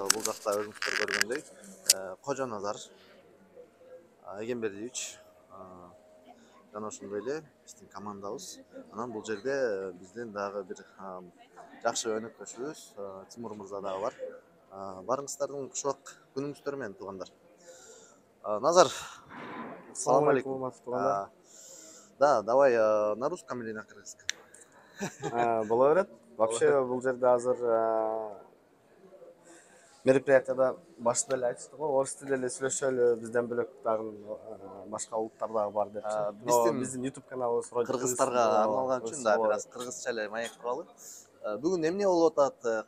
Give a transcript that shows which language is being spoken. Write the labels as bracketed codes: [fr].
[ky] Бул жакта өзүңүздөр көргөндөй Кожоназар Эгембердиевич жана ошондой эле биздин командабыз. Анан бул жерде биздин дагы бир жакшы өнөктөшүбүз Тимур мырза дагы бар. Барыңыздардын кушубак күнүңүздөр менен туугандар. Назар, Assalamu alaikum, [ru] да, давай на русском или на кыргызском? [ky] Бола берет. Вообще бул жерде азыр мероприятияда башында эле айтышты го, орус тилинде эле сүйлөшөлү, бизден бөлөк дагы башка улуттар дагы бар депчи. Биздин YouTube каналыбыз кыргыздарга арналган үчүн да бир аз кыргызча эле маек туралы. Бүгүн эмне болуп атат?